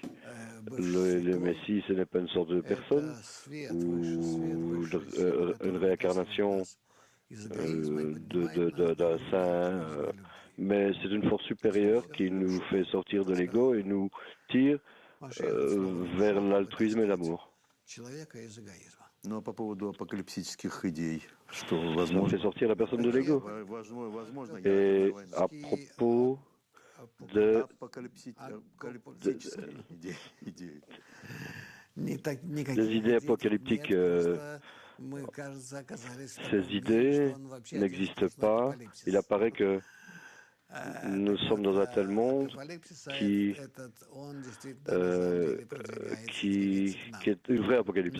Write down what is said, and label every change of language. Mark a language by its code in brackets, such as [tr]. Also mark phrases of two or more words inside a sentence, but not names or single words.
[fr] Le Messie, ce n'est pas une sorte de personne ou une réincarnation d'un saint, mais c'est une force supérieure qui nous fait sortir de l'ego et nous tire vers l'altruisme et l'amour. [ru] Ну а по поводу апокалипсических идей, что [fr] Ça [ru] возможно? [fr] fait sortir la personne de l'ego. [ru] Возможно, [fr] Et à propos de [ru] апокалипсические идеи. [fr] des idées apocalyptiques, ces idées n'existent pas. Il apparaît que nous sommes dans un tel monde qui est une vraie apocalypse.